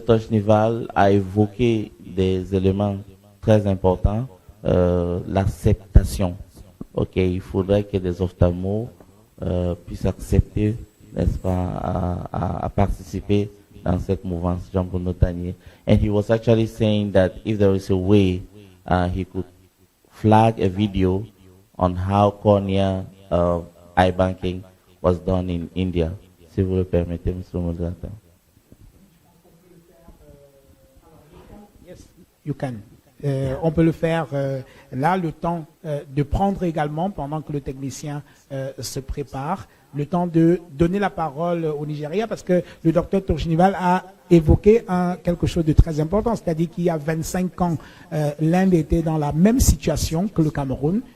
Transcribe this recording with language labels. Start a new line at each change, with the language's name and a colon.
French: Toshniwal a évoqué des éléments très importants, l'acceptation. Ok, il faudrait que les ophtalmos puissent accepter, n'est-ce pas, à participer dans cette mouvance, Jean-Bruno Tanier.
English: And he was actually saying that if there is a way, he could flag a video on how cornea eye banking was done in India.
French: Si vous le permettez, Monsieur le modérateur.
English: Yes, you can.
French: On peut le faire là, le temps de prendre également, pendant que le technicien se prépare, le temps de donner la parole au Nigeria, parce que le docteur Toshniwal a évoqué quelque chose de très important, c'est-à-dire qu'il y a 25 ans, l'Inde était dans la même situation que le Cameroun.